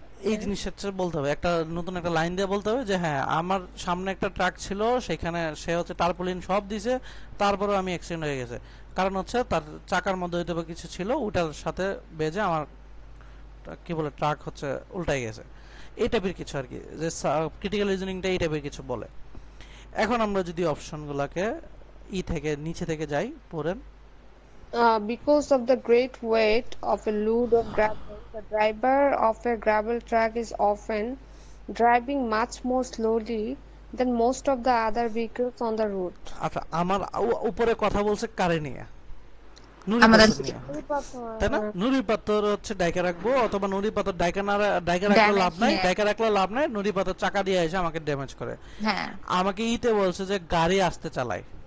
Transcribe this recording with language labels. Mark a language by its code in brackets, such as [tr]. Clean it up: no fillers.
[bn] এই জিনিসটা বলতে হবে, একটা নতুন একটা লাইন দিয়ে বলতে হবে যে হ্যাঁ আমার সামনে একটা ট্রাক ছিল, সেখানে সে হচ্ছে টারপুলিন সব দিছে, তারপরেও আমি অ্যাক্সিডেন্ট হয়ে গেছে, কারণ হচ্ছে তার চাকার মধ্যে হয়তো বা কিছু ছিল, ওটার সাথে বেজে আমার কি বলে ট্রাক হচ্ছে উল্টাই গেছে, এই টাইপের কিছু আর কি, যে ক্রিটিক্যাল রিজনিংটা এই টাইপের কিছু বলে। এখন আমরা যদি অপশনগুলোকে থেকে নিচে থেকে যাই, পড়েন। [en] Because of the great weight of a load of gravel, the driver of a gravel truck is often driving much more slowly than most of the other vehicles on the road. [bn] আচ্ছা, আমার উপরে কথা বলছে কারে নিয়ে, নুড়ি আমাদের পাথর নিয়ে, তাই না? নুড়ি পাথর হচ্ছে ডাইকা রাখবো, অথবা নুড়ি পাথর ডাইকা না ডাইকা রাখলে লাভ নাই, ডাইকা রাখলে লাভ নাই, নুড়ি পাথর চাকা দিয়ে এসে আমাকে ড্যামেজ করে। হ্যাঁ, আমাকে বলছে যে গাড়ি আসতে চালায়,